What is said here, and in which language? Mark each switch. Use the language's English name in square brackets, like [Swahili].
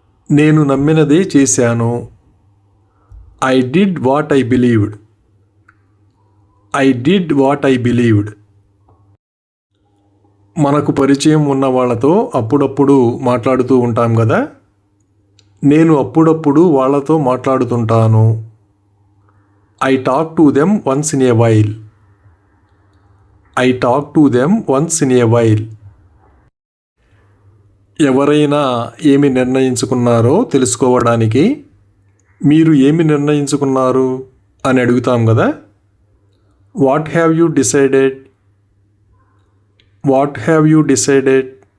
[Telugu] నేను నమ్మినదే చేశాను. [English] I did what I believed. I did what I believed. [Telugu] మనకు పరిచయం ఉన్న వాళ్ళతో అప్పుడప్పుడు మాట్లాడుతూ ఉంటాం కదా. నేను అప్పుడప్పుడు వాళ్ళతో మాట్లాడుతుంటాను. [English] I talk to them once in a while. I talk to them once in a while. [Telugu] ఎవరైనా ఏమి నిర్ణయించుకున్నారో తెలుసుకోవడానికి మీరు ఏమి నిర్ణయించుకున్నారు అని అడుగుతాం కదా. [English] What have you decided. What have you decided.